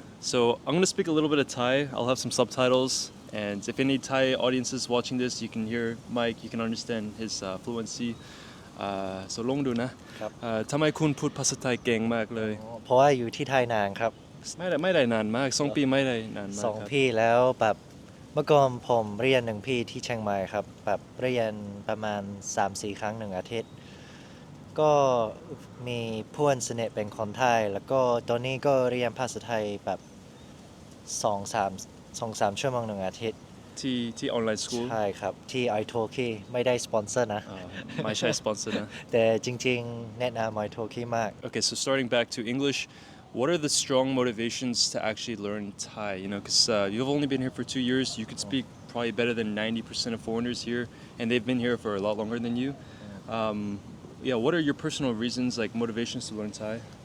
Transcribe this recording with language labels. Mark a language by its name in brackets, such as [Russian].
[English] So I'm gonna speak a little bit of Thai. I'll have some subtitles, and if any Thai audiences watching this, you can hear Mike. You can understand his fluency. [Thai] So ลองดูนะครับ ทำไมคุณพูดภาษาไทยเก่งมากเลย เพราะว่าอยู่ที่ไทยนานครับ ไม่ได้นานมาก2 ปีไม่ได้นานมาก สอง ครับ พี่แล้วแบบเมื่อก่อนผมเรียน1 พี่ที่เชียงใหม่ครับแบบเรียนประมาณ 3-4 ครั้ง1 อาทิตย์ก็มีเพื่อนสนิทเป็นคนไทยแล้วก็ตอนนี้ก็เรียนภาษาไทยแบบ2-3 ชั่วโมง1 อาทิตย์ ที่ออนไลน์สคูล ใช่ครับที่ iTalki ไม่ได้สปอนเซอร์นะ ไม่ใช่สปอนเซอร์นะ แต่จริงๆแนะนำ iTalki มาก [English] Okay, so starting back to English, what are the strong motivations to actually learn Thai? You know, because you've only been here for 2 years. You could speak probably better than 90% of foreigners here, and they've been here for a lot longer than you. Yeah, what are your personal reasons, like motivations to learn Thai?